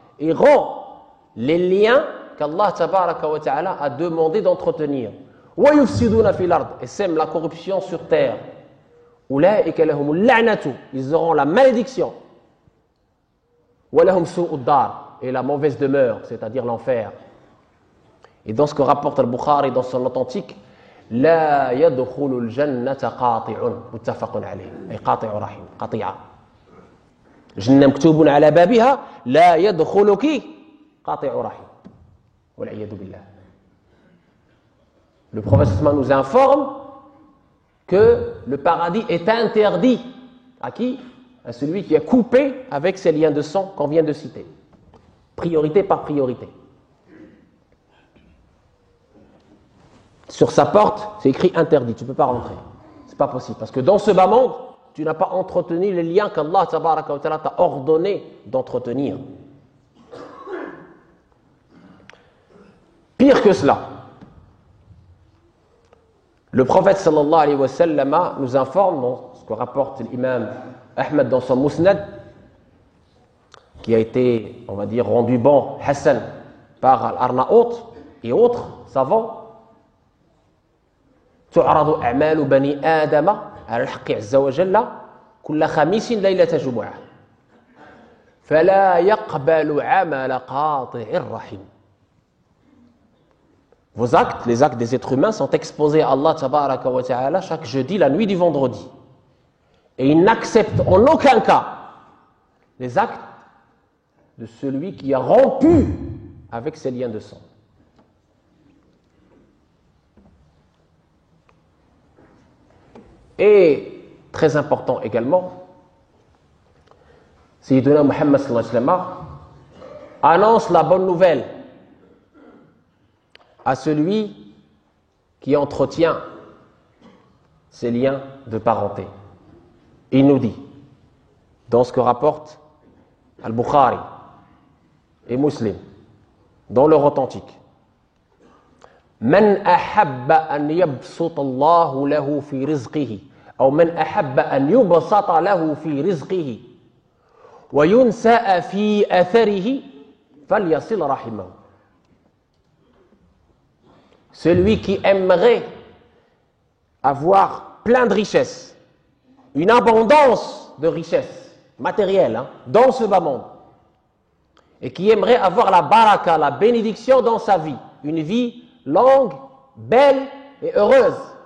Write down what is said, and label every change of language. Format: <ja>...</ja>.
<fr>Et rend les liens qu'Allah</fr> <ar>tabaraka wa ta'ala</ar> <fr>a demandé d'entretenir.</fr> <ar>وَيُفْسِدُونَ فِي الْأَرْضِ.</ar> <fr>Et sèment la corruption sur terre.</fr> <ar>أُولَٰئِكَ لَهُمُ اللَّعْنَةُ.</ar> <fr>Ils auront la malédiction.</fr> <ar>وَلَهُمْ سُوءُ الدَّارِ.</ar> <fr>Et la mauvaise demeure, c'est-à-dire l'enfer. Et dans ce que rapporte al-Bukhari dans son authentique,</fr> <ar>لا يدخل الجنة قاطع متفق عليه أي قاطع رحم قطيعة. جنة مكتوب على بابها لا يدخلك قاطع رحم والعياذ بالله.</ar> <fr>Le prophète nous informe que le paradis est interdit à qui? À celui qui a coupé avec ses liens de sang qu'on vient de citer. Priorité par priorité. Sur sa porte, c'est écrit interdit, tu ne peux pas rentrer. Ce n'est pas possible. Parce que dans ce bas monde, tu n'as pas entretenu les liens qu'Allah</fr> <ar>tabaraka wa ta'ala</ar> <fr>t'a ordonné d'entretenir. Pire que cela, le prophète</fr> <ar>sallallahu alayhi wa sallam</ar> <fr>nous informe dans ce que rapporte l'imam Ahmed dans son Musnad, qui a été, on va dire, rendu bon, Hassan, par Al-Arnaout et autres savants.</fr> <ar>تعرض أعمال بني آدم على الحق عز وجل كل خميس ليلة جمعة فلا يقبل عمل قاطع الرحم.</ar> <fr>Vos actes, les actes des êtres humains, sont exposés à Allah</fr> <ar>tabaraka wa ta'ala</ar> <fr>chaque jeudi, la nuit du vendredi. Et il n'accepte en aucun cas les actes de celui qui a rompu avec ses liens de sang. Et très important également, Sayyiduna Muhammad</fr> <ar>sallallahu alayhi wa sallam</ar> <fr>annonce la bonne nouvelle à celui qui entretient ses liens de parenté. Il nous dit, dans ce que rapporte Al-Bukhari et Muslim, dans leur authentique,</fr> <ar>من أحب أن يبسط الله له في رزقه أو من أحب أن يبسط له في رزقه وينسأ في أثره فليصل رحمه.</ar> <fr>Celui qui aimerait avoir plein de richesses, une abondance de richesses matérielles dans ce bas monde, et qui aimerait avoir la baraka, la bénédiction dans sa vie, une vie longue, belle et heureuse.</fr>